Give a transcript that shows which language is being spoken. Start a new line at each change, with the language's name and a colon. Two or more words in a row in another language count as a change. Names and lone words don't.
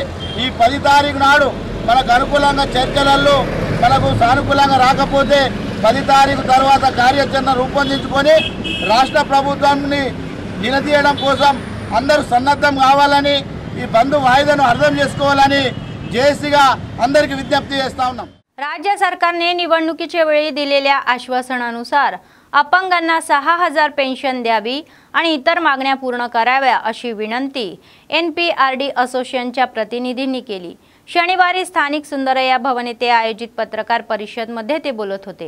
Telugu: ఈ 10 తారీఖు నాడు మనకు అనుకూలంగా చర్చలలో మనకు సానుకూలంగా రాకపోతే 10 తారీఖు తర్వాత కార్యాచరణ రూపొందించుకొని రాష్ట్ర ప్రభుత్వాన్ని నిలదీయడం కోసం అందరూ सन्नद्धం కావాలని ఈ బంద్ వాయిదాను అర్థం చేసుకోవాలని జేఏసీగా అందరికీ విజ్ఞప్తి చేస్తా ఉన్నాం.
Marathi: राज्य सरकारने निवडणुकीच्या वेळी दिलेल्या आश्वासनानुसार अपंगांना 6,000 पेन्शन द्यावी आणि इतर मागण्या पूर्ण कराव्या अशी विनंती NPRD असोसिएशनच्या प्रतिनिधींनी केली. शनिवारी स्थानिक सुंदरय्या भवन येथे आयोजित पत्रकार परिषदेमध्ये ते बोलत होते.